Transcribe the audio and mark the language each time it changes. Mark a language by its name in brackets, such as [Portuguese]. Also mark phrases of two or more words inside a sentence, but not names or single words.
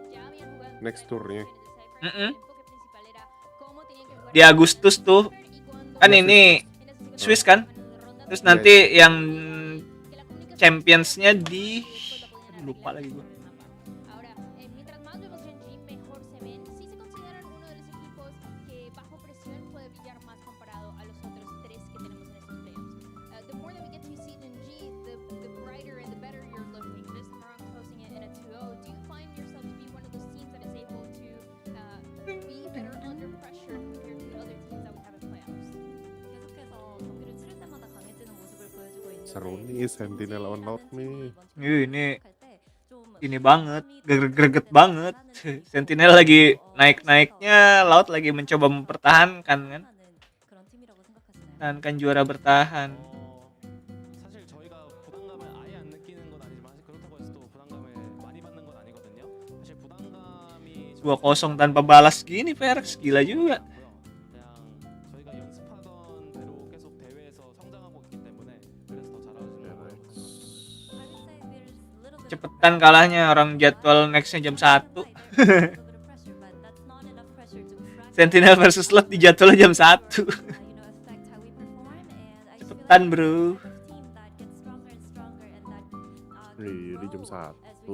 [Indonesian] Next tournya. Di Agustus tuh Kan ini Swiss kan? Terus nanti yang championsnya di lupa lagi gue. [Spanish] Ahora, mientras más vemos GenG, mejor se ven. Sí se consideran uno de los equipos que bajo presión puede brillar más comparado a los otros tres que tenemos en estos playoffs. [English] The more that we get to see GenG, the brighter and the better you're looking. This time around closing it in a 2-0. Do you find yourself to be one of those teams that is able to be better under pressure compared to the other teams that we have in playoffs? [Korean] 계속해서 경기를 치를 때마다 강해지는 모습을 보여주고 있는데 [Indonesian] Seru nih Sentinel lawan Loud nih. Ini banget, greget banget. Sentinel lagi naik-naiknya, Loud lagi mencoba mempertahankan kan. [Korean] 그런 팀이라고 생각하시나요? [Indonesian] Tahankan juara bertahan. [Korean] 사실 저희가 부담감을 아예 안 느끼는 건 아니지만 사실 그렇다고 해서 또 부담감을 많이 받는 건 아니거든요. 사실 부담감이 [Indonesian] 2-0 tanpa balas gini PRX gila juga. [Korean] 그냥 저희가 연습하던 대로 계속 대회에서 성장하고 있기 때문에 그래서 더 잘하는 것 같아요. [Indonesian] Cepetan kalahnya, orang jadwal nextnya jam 1. Sentinel versus Lot di jadwalnya jam 1. Cepetan bro. Di jam 1.